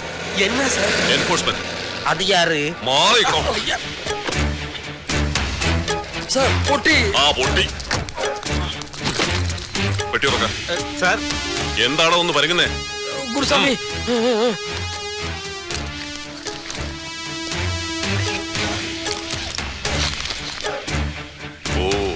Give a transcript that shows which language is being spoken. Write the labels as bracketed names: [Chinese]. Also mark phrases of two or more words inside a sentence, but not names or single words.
[Tamil] என்ன சார்? என்ஃபோர்ஸ்மெண்ட். அது யாரு? மாறிக்கோ. சார் பொட்டி. [Malayalam] പൊട്ടി. പെട്ടി തുറക്ക. സാർ എന്താണോ ഒന്ന് പറയുന്നേ? ഗുരുസ്വാമി. ഓ.